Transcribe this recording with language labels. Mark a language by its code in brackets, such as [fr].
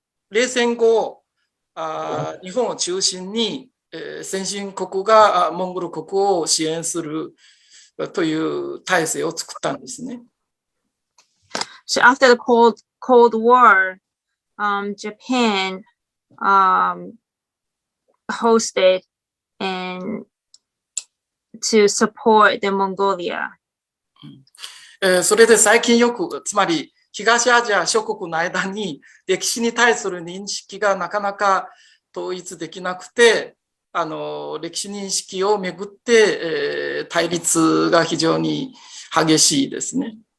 [ja] 冷戦後、日本を中心に、先進国がモンゴル国を支援するという体制を作ったんですね。 [en] So after the Cold War, Japan hosted and to support the Mongolia. [ja] それで最近よく、つまり東アジア諸国の間に歴史に対する認識がなかなか統一できなくて、歴史認識をめぐって、対立が非常に激しいですね。